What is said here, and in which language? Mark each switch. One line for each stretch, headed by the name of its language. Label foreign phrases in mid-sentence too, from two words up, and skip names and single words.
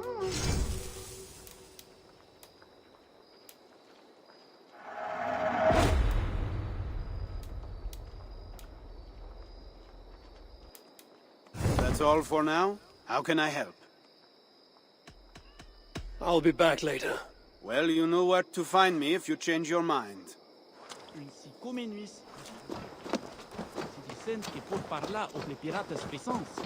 English: That's all for now? How can I help? I'll be back later. Well, you know where to find me if you change your mind. Che pur parla o le piratas puissance.